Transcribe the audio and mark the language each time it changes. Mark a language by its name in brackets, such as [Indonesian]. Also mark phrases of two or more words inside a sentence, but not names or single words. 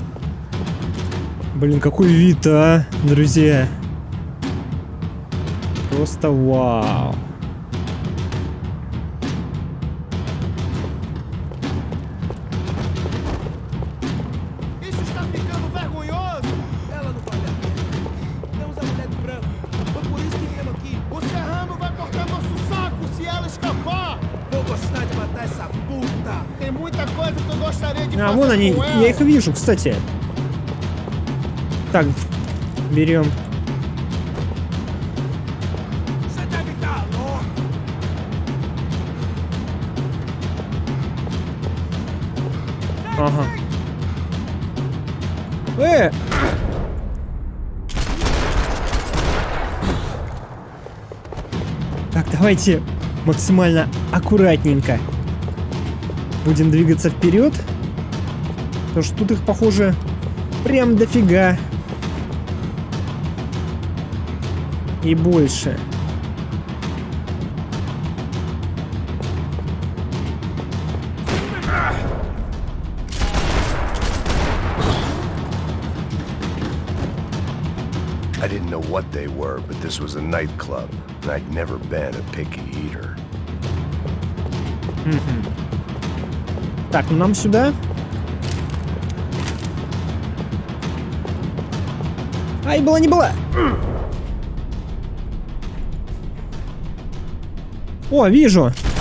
[Russian] Блин, какой вид, а, друзья. Просто вау. [Portuguese] Isso está ficando vergonhoso! Ela não vale a pena. Temos a mulher de branco. Foi por isso que viemos aqui. O Serrano vai cortar nosso saco se ela escapar! Vou gostar de matar essa puta! Tem muita coisa que eu gostaria de fazer [Russian] вон они, [Portuguese] com ela. [Russian] я их вижу, кстати. Так, берем. [Portuguese] Você deve estar louco! [Russian] Ага. Так, давайте максимально аккуратненько будем двигаться вперед. Потому что тут их, похоже, прям дофига. И больше. [English] I didn't know what they were, but this was a nightclub, and I'd never been a picky eater. [Russian] Так, ну нам сюда. Ай, была не была. О, вижу.